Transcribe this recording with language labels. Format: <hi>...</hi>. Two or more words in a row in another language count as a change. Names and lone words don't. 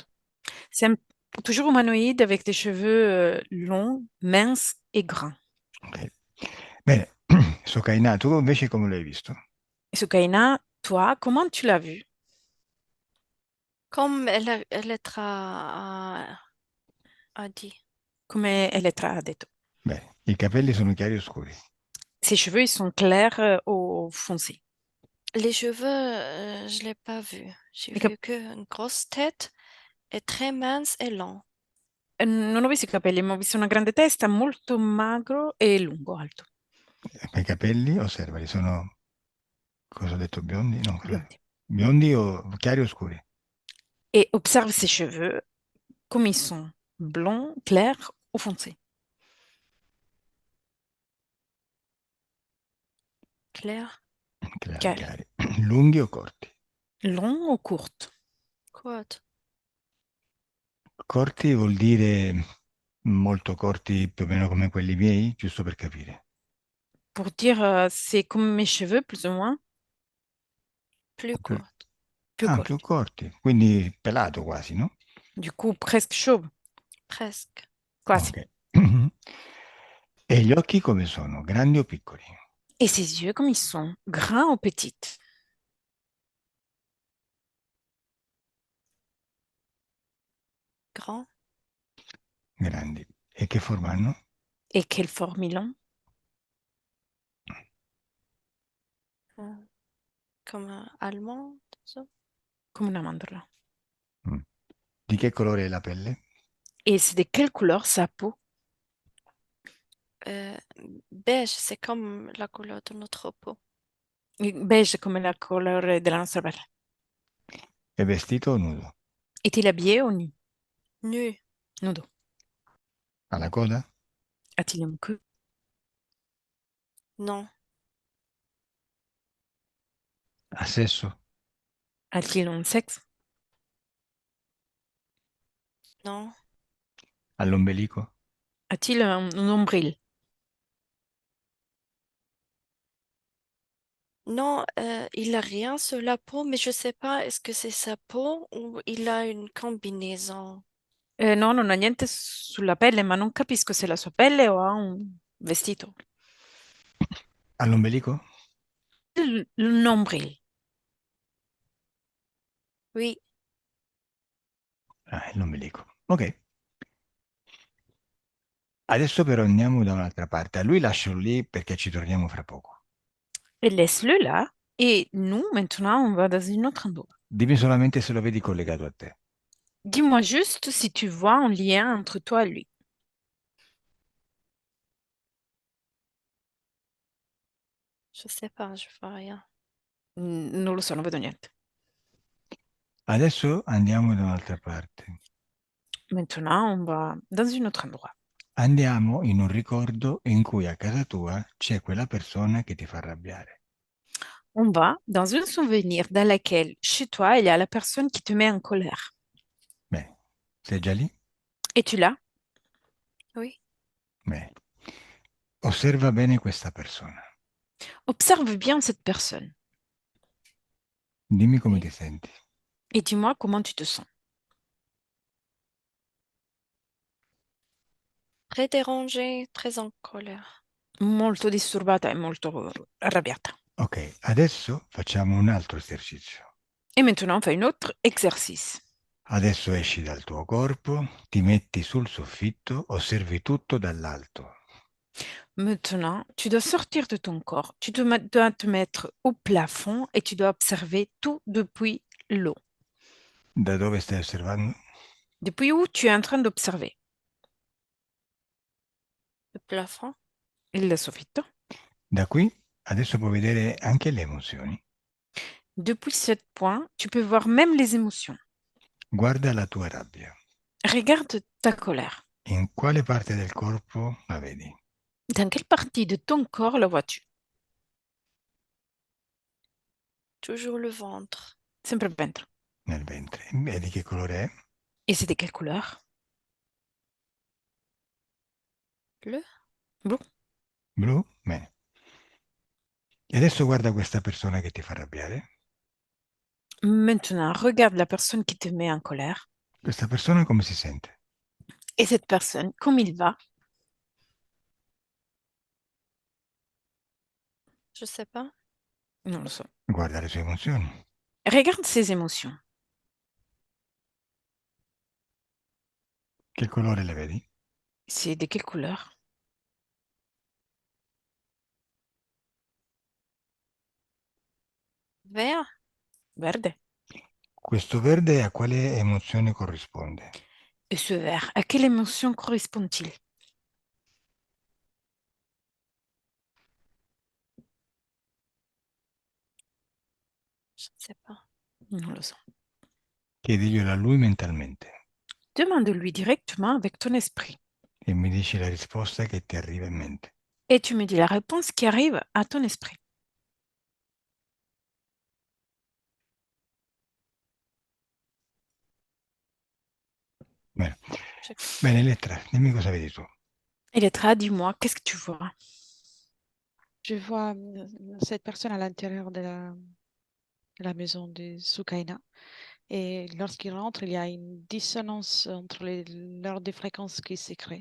<fr>C'est toujours humanoïde avec des cheveux longs, minces et grands. Ok.</fr> <it>Bene, Sokaina, tu invece come l'hai visto?</it> <fr>Et Soukaina, toi, comment tu l'as vu? Comme a dit.</fr> <it>Come Elettra ha detto. Bene, i capelli sono chiari o scuri?</it> <fr>Ses cheveux, ils sont clairs ou foncés. Les cheveux, je l'ai pas vu. J'ai</fr> <it>I cap-</it> <fr>vu qu'une grosse tête est très mince et long.</fr> <it>Non ho visto i capelli, ma ho visto una grande testa, molto magro e lungo, alto, I capelli, osservali, sono, cosa ho detto, biondi? No, biondi. biondi o chiari o scuri?</it> <fr>Et observe ses cheveux, comme ils sont, blonds, clairs ou foncés. Clair.</fr> <it>Chiari, Chiari. chiari. Lunghi o corti?</it> <fr>Longs ou courtes? Gut.</fr> <it>Corti vuol dire molto corti, più o meno come quelli miei, giusto per capire.</it> <fr>Pour dire c'est comme mes cheveux, plus ou moins, Plus</fr> <it>Più-</it> <fr>court. plus</fr> <it>più</it> <fr>courts.</fr> <it>corti, quindi pelato quasi, no?</it> <fr>Du coup, presque chauve, Presque.</fr> <it>quasi. Ok. E gli occhi come sono? Grandi o piccoli?</it> <fr>Et ses yeux, comme ils sont, grands ou petites? Grand.</fr> <it>Grandi. E che forma hanno?</it> <fr>Et quelle forme ils ont? euh, Comme un allemand. Ça.</fr> <it>Comme una mandorla. Mm. Di che colore è la pelle?</it> <fr>Et c'est de quelle couleur sa peau? Euh, Beige, c'est comme la couleur de notre peau.</fr> <it>Beige come</it> <fr>la couleur</fr> <it>della nostra pelle. È vestito o nudo?</it> <fr>Est-il habillé ou nu? Nu.</fr> <it>Nudo. Ha la coda?</it> <fr>A-t-il une queue? Non.</fr> <it>Ha sesso?</it> <fr>A-t-il un sexe? Non.</fr> <it>Ha l'ombelico?</it> <fr>A-t-il un nombril? Non, il a rien sur la peau, mais je sais pas, est-ce que c'est sa peau ou il a une combinaison?</fr> <it>No, non ha niente sulla pelle, ma non capisco se è la sua pelle o ha un vestito. Ha l'ombelico?</it> <fr>Il nombril. Oui.</fr> <it>Ah, il l'ombelico. Ok. Adesso però andiamo da un'altra parte. A lui lascialo lì perché ci torniamo fra poco.</it> <fr>Et laisse-le là. Et nous, maintenant, on va dans une autre endroit.</fr> <it>Dimmi solamente se lo vedi collegato a te.</it> <fr>Dis-moi juste si tu vois un lien entre toi et lui. Je sais pas, je vois rien.</fr> <it>Non lo so, non vedo niente. Adesso andiamo da un'altra parte.</it> <fr>Maintenant, on va dans un autre endroit.</fr> <it>Andiamo in un ricordo in cui a casa tua c'è quella persona che ti fa arrabbiare.</it> <fr>On va dans un souvenir dans lequel, chez toi, il y a la personne qui te met en colère.</fr> <it>Bene, sei già lì?</it> <fr>Es-tu là? Oui.</fr> <it>Bene. Osserva bene questa persona.</it> <fr>Observe bien cette personne</fr> <it>Dimmi come</it> <fr>Oui.</fr> <it>ti senti.</it> <fr>et dis-moi comment tu te sens. Très dérangé, très en colère.</fr> <it>Molto disturbata e molto arrabbiata. Ok, adesso facciamo un altro esercizio.</it> <fr>Et maintenant, on fait un autre exercice.</fr> <it>Adesso esci dal tuo corpo, ti metti sul soffitto, osservi tutto dall'alto.</it> <fr>Maintenant, tu dois sortir de ton corps. Tu dois te mettre au plafond et tu dois observer tout depuis l'eau.</fr> <it>Da dove stai osservando?</it> <fr>Depuis où tu es en train d'observer Le plafond.</fr> <it>il soffitto. Da qui adesso puoi vedere anche le emozioni.</it> <fr>Depuis ce point, tu peux voir même les émotions.</fr> <it>Guarda la tua rabbia.</it> <fr>Regarde ta colère.</fr> <it>In quale parte del corpo la vedi?</it> <fr>Dans quelle partie de ton corps la vois-tu? Toujours le ventre.</fr> <it>Sempre il ventre. Nel ventre. E di che colore è?</it> <fr>Et c'est de quelle couleur? Bleu.</fr> <it>Blu. Blu? Bene. E adesso guarda questa persona che ti fa arrabbiare.</it> <fr>Maintenant, regarde la personne qui te met en colère.</fr> <it>Questa persona come si sente?</it> <fr>Et cette personne, comme il va? Je sais pas.</fr> <it>Non lo so. Guarda le sue emozioni.</it> <fr>Regarde ses émotions.</fr> <it>Che colore le vedi?</it> <fr>C'est de quelle couleur? Vert?</fr> <it>Verde. Questo verde a quale emozione corrisponde?</it> <fr>Et ce vert, à quelle émotion correspond-il? Je sais pas.</fr> <it>Non lo so. Chiediglielo a lui mentalmente</it> <fr>Demande-lui directement avec ton esprit.</fr> <it>e mi dici la risposta che ti arriva in mente.</it> <fr>Et tu me dis la réponse qui arrive à ton esprit.</fr> <it>Bene,</it> <fr>J'écoute.</fr> <it>bene Elettra, dimmi cosa vedi tu. Elettra,</it> <fr>dis-moi, qu'est-ce que tu vois? Je vois cette personne à l'intérieur de la maison de Soukaina. Et lorsqu'il rentre, il y a une dissonance entre l'heure de fréquences qui se crée.</fr>